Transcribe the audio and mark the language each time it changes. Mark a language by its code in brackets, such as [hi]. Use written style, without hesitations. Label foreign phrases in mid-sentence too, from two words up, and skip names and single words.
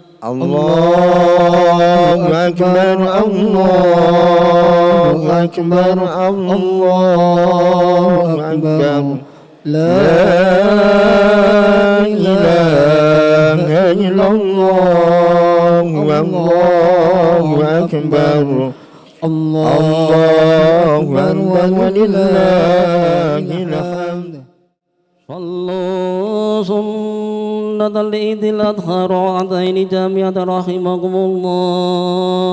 [ar] الله أكبر الله أكبر الله أكبر. لا إله إلا الله الله أكبر. الله أكبر ولله الحمد. صلوا سنة العيد الأضحى ركعتين جامعة رحمكم الله.